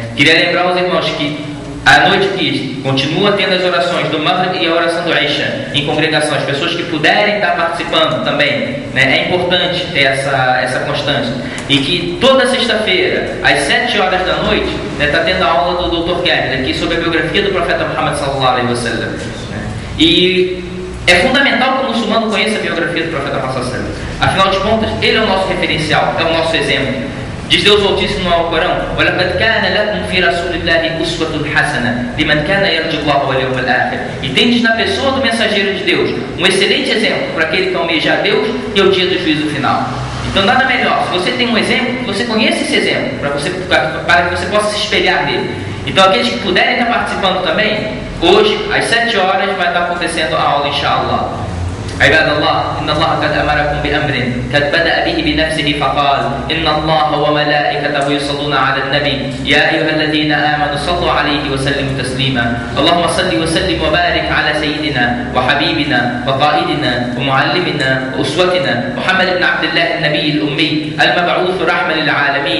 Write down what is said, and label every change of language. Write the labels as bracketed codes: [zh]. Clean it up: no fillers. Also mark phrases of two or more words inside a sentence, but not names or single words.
[pt] Queria lembrar aos irmãos que à noite que continua tendo as orações do Maghrib e a oração do Isha em congregação, as pessoas que puderem estar participando também, né, é importante ter essa constância. E que toda sexta-feira, às 7 horas da noite, está tendo a aula do Dr. Gerd aqui sobre a biografia do profeta Muhammad [ar] صلى الله عليه وسلم. [pt] E é fundamental que o muçulmano conheça a biografia do profeta Muhammad [ar] صلى الله عليه وسلم. [pt] Afinal de contas, ele é o nosso referencial, é o nosso exemplo. Diz Deus Altíssimo no Alcorão: [ar] وَلَقَدْ كَانَ لَكُمْ فِي رَسُولِ اللَّهِ أُسْوَةٌ حَسَنَةٌ لِمَنْ كَانَ يَرْجُو اللَّهَ وَالْيَوْمَ الْآخِرِ. [pt] E tendes na pessoa do mensageiro de Deus um excelente exemplo para aquele que almeja a Deus e o dia do juízo final. Então nada melhor, se você tem um exemplo, que você conheça esse exemplo, para que você possa se espelhar nele. Então aqueles que puderem estar participando também, hoje às 7 horas vai estar acontecendo a aula, inshallah. [ar] عباد الله إن الله قد أمركم بأمر قد بدأ به بنفسه فقال إن الله وملائكته يصلون على النبي يا أيها الذين آمنوا صلوا عليه وسلموا تسليما اللهم صل وسلم وبارك على سيدنا وحبيبنا وقائدنا ومعلمنا وأسوتنا محمد بن عبد الله النبي الأمي المبعوث رحمة للعالمين